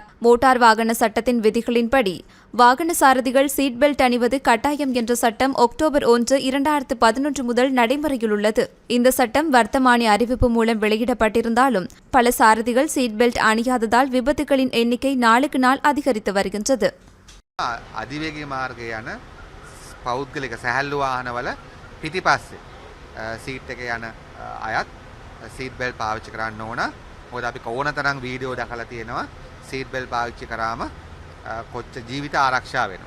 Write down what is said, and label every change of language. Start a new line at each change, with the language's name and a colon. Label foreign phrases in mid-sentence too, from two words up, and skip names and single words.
Tamil: மோட்டார் வாகன சட்டத்தின் விதிகளின்படி வாகன சாரதிகள்
English: seat belt
Tamil: அணிவது கட்டாயம் என்ற சட்டம் அக்டோபர் 1, 2011 முதல் நடைமுறையில் உள்ளது. இந்த சட்டம் வர்த்தமானி அறிவிப்பு மூலம் வெளியிடப்பட்டிருந்தாலும் பல சாரதிகள்
English: seat belt
Tamil: அணியாததால் விபத்துகளின் எண்ணிக்கை நாளுக்கு நாள் அதிகரித்து வருகின்றது.
Sinhala: අධිවේගී මාර්ගයේ යන පෞද්ගලික සැහැල්ලු වාහනවල පිටිපස්සේ සීට් එකේ යන අයත්
English: seat belt
Sinhala: පාවිච්චි කරන්න ඕන. මොකද අපි කොනතරම් වීඩියෝ දැකලා තියෙනවා
English: seat belt
Sinhala: පාවිච්චි කරාම කොච්චර ජීවිත ආරක්ෂා වෙනවා.